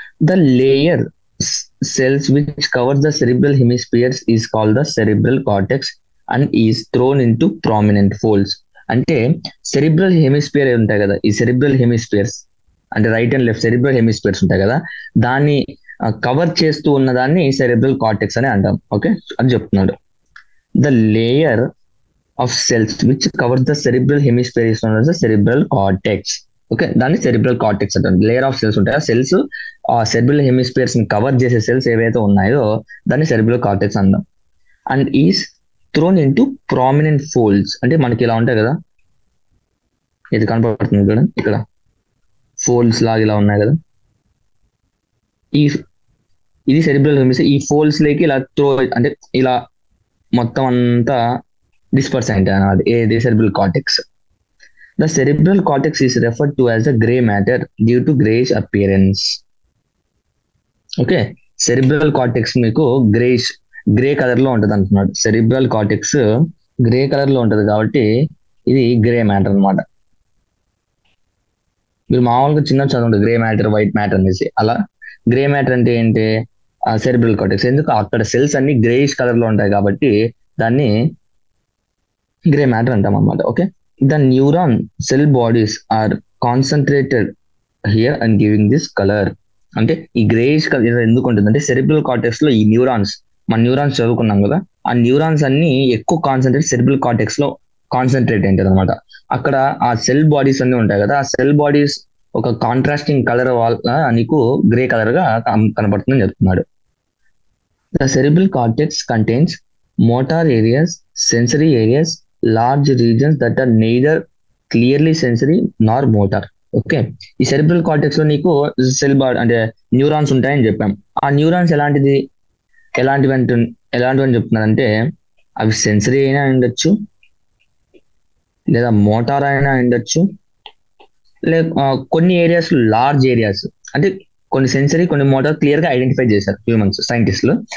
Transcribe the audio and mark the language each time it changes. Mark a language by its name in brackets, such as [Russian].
[English] The layer cells which cover the cerebral hemispheres is called the cerebral cortex and is thrown into prominent folds. [Telugu] అంటే cerebral hemisphere ఉంటాయి కదా, ఈ cerebral hemispheres అంటే right and left cerebral hemispheres ఉంటాయి కదా, దాన్ని cover చేస్తూ ఉన్న దాన్ని సెరిబ్రల్ కార్టెక్స్ అని అంటాం. ఓకే, అది చెప్తున్నాడు. [English] The layer of cells which cover the cerebral hemisphere is known as the cerebral cortex. [Telugu] Okay, దాన్ని సెరిబ్రల్ కార్టెక్స్ అంటారు. లేయర్ ఆఫ్ సెల్స్ ఉంటాయి, ఆ సెల్స్ ఆ సెరిబ్రల్ హెమిస్పియర్స్ ని కవర్ చేసే సెల్స్ ఏవైతే ఉన్నాయో దాన్ని సెరిబ్రల్ కార్టెక్స్ అంటాం. [English] And is thrown into prominent folds. [Telugu] అంటే మనకి ఇలా ఉంటాయి కదా, ఇది కనపడుతుంది ఇక్కడ, ఇక్కడ ఫోల్డ్స్ లాగా ఇలా ఉన్నాయి కదా, ఇది సెరిబ్రల్ హెమిస్పియర్. ఈ ఫోల్డ్స్ లేకి ఇలా అంటే ఇలా మొత్తం అంతా డిస్పర్స్ అయింటాయి అన్నమాట. ఏది cerebral cortex. [English] The cerebral cortex is referred to as the gray matter due to grayish appearance. [Telugu] Okay, cerebral cortex మీకు గ్రే కలర్ లో ఉంటది అంటున్నాడు. సెరిబ్రల్ కార్టెక్స్ గ్రే కలర్ లో ఉంటది కాబట్టి ఇది గ్రే మ్యాటర్ అన్నమాట. మీరు మామూలుగా చిన్న చదవండి గ్రే మ్యాటర్, వైట్ మ్యాటర్ అనేసి. అలా గ్రే మ్యాటర్ అంటే ఏంటి, సెరిబ్రల్ కార్టెక్స్. ఎందుకు, అక్కడ సెల్స్ అన్ని గ్రేయిష్ కలర్ లో ఉంటాయి కాబట్టి దాన్ని గ్రే మ్యాటర్ అంటాం అన్నమాట. [English] Okay, the neuron cell bodies are concentrated here and giving this color. [Telugu] అంటే ఈ గ్రేయిష్ కలర్ ఎందుకు ఉంటుంది అంటే, సెరిబ్రల్ కార్టెక్స్ లో ఈ మన న్యూరాన్స్ చదువుకున్నాం కదా, ఆ న్యూరాన్స్ అన్ని ఎక్కువ కాన్సన్ట్రేట్ సెరిబ్రల్ కార్టెక్స్ లో కాన్సన్ట్రేట్ అయింటది అనమాట. అక్కడ ఆ సెల్ బాడీస్ అన్ని ఉంటాయి కదా, ఆ సెల్ బాడీస్ ఒక కాంట్రాస్టింగ్ కలర్ వల్ల నీకు గ్రే కలర్ గా కనపడుతుందని చెప్తున్నాడు. [English] The cerebral cortex contains motor areas, sensory areas, large regions that are neither clearly sensory nor motor. [Telugu] Okay, ఈ సెరిబ్రల్ కార్టెక్స్ లో నీకు సెల్ బాడీ అంటే న్యూరాన్స్ ఉంటాయని చెప్పాం. ఆ న్యూరాన్స్ ఎలాంటివని చెప్తున్నారంటే, అవి సెన్సరీ అయినా ఉండొచ్చు, లేదా మోటార్ అయినా ఉండొచ్చు, కొన్ని ఏరియాస్ లార్జ్ ఏరియాస్ అంటే కొన్ని సెన్సరీ కొన్ని మోటార్ క్లియర్ గా ఐడెంటిఫై చేశారు హ్యూమన్స్ సైంటిస్టులు.